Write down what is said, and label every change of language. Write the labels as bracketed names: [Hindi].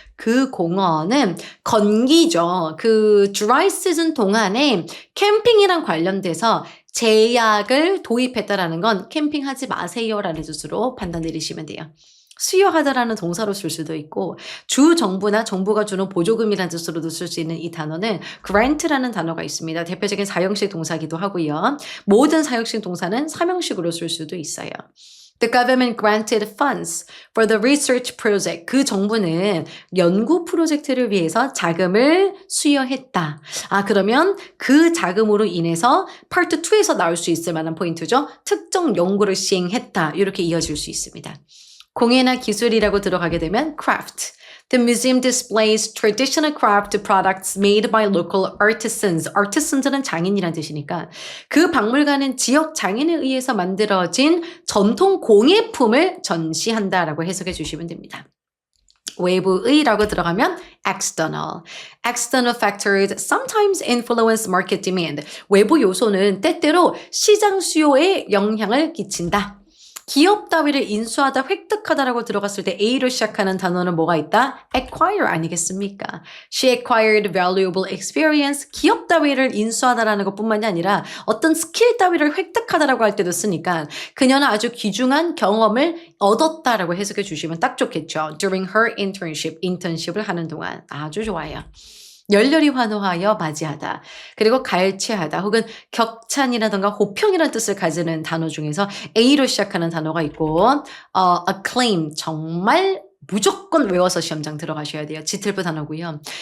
[Korean] 그 공원은 건기죠. 그 dry season 동안에 캠핑이랑 관련돼서 제약을 도입했다라는 건 캠핑하지 마세요라는 뜻으로 판단 내리시면 돼요. 수여하다라는 동사로 쓸 수도 있고 주 정부나 정부가 주는 보조금이라는 뜻으로도 쓸 수 있는 이 단어는 grant라는 단어가 있습니다. 대표적인 사형식 동사기도 하고요. 모든 사형식 동사는 사명식으로 쓸 수도 있어요. [English] The government granted funds for the research project. [Korean] 그 정부는 연구 프로젝트를 위해서 자금을 수여했다. 그러면 그 자금으로 인해서 파트 2에서 나올 수 있을 만한 포인트죠. 특정 연구를 시행했다. 이렇게 이어질 수 있습니다. 공예나 기술이라고 들어가게 되면 craft. [English] The museum displays traditional craft products made by local artisans. [Korean] artisans는 장인이란 뜻이니까 그 박물관은 지역 장인에 의해서 만들어진 전통 공예품을 전시한다라고 해석해 주시면 됩니다. 외부의라고 들어가면 external. [English] External factors sometimes influence market demand. [Korean] 외부 요소는 때때로 시장 수요에 영향을 끼친다. 기업 따위를 인수하다, 획득하다라고 들어갔을 때 A로 시작하는 단어는 뭐가 있다? acquire 아니겠습니까? [English] She acquired valuable experience. [Korean] 기업 따위를 인수하다라는 것뿐만이 아니라 어떤 스킬 따위를 획득하다라고 할 때도 쓰니까 그녀는 아주 귀중한 경험을 얻었다라고 해석해 주시면 딱 좋겠죠. [English] During her internship, [Korean] 인턴십을 하는 동안. 아주 좋아요. 열렬히 환호하여 맞이하다. 그리고 갈취하다 혹은 격찬이라던가 호평이라는 뜻을 가지는 단어 중에서 A로 시작하는 단어가 있고 acclaim 정말 무조건 외워서 시험장 들어가셔야 돼요. 지틀부 단어고요.